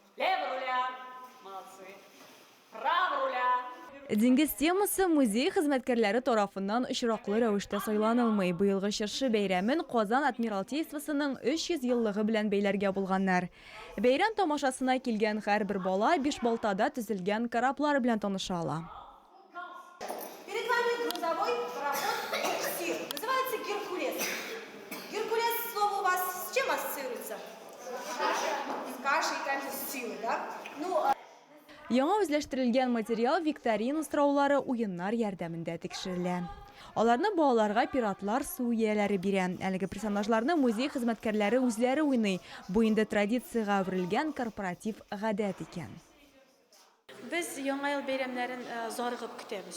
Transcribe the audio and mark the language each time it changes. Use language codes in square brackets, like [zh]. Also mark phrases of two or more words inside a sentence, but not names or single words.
[tt] Диңгез темасы музей хезмәткәрләре тарафыннан очраклы рәвештә сайланылмый. Быелгы чыршы бәйрәмен Казан Адмиралтействосының 300 еллыгы белән бәйләргә булганнар. Бәйрәм тамашасына килгән һәрбер бала 5 балтада төзелгән кораблар белән таныша ала. [ru] Перед вами грузовой пароход «Эликсир». Называется «Геркулес». Геркулес, слово у вас с чем ассоциируется? С кашей, конечно, с силой, да? [tt] Яңа үзләштерелгән материал викторина сораулары уеннар ярдәмендә тикшерелә. Аларны балаларга пиратлар су ияләре бирә. Әлеге персонажларны музей хезмәткәрләре үзләре уйный. Бу инде традициягә әверелгән корпоратив гадәт икән. Без яңа ел бәйрәмнәрен зарыгып көтәбез.